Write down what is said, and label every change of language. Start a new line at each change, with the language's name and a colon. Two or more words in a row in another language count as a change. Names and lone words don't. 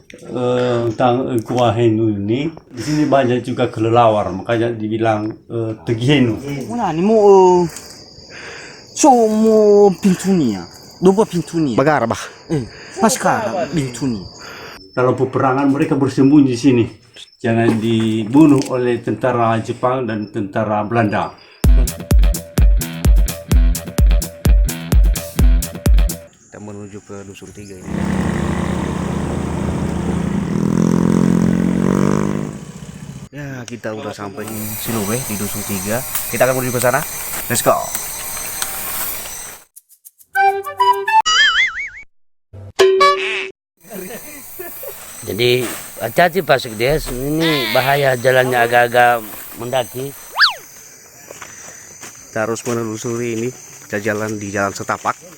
Indonesian: tentang Gua Henu ini. Di sini banyak juga kelelawar, makanya dibilang Tegi Henu. Mana ni mo pintu ni ya, dua pintu ni. Bagar bah. Paskara pintu ni. Dalam peperangan mereka bersembunyi di sini. Jangan dibunuh oleh tentara Jepang dan tentara Belanda. Kita menuju ke Dusun 3 ini. Ya, kita udah sampai di Silowe di Dusun 3. Kita akan menuju ke sana.
English: Let's go.
Indonesian: Jadi hati-hati Pak Sekdes, ini bahaya jalannya agak-agak mendaki. Kita harus menelusuri ini. Kita jalan di jalan setapak.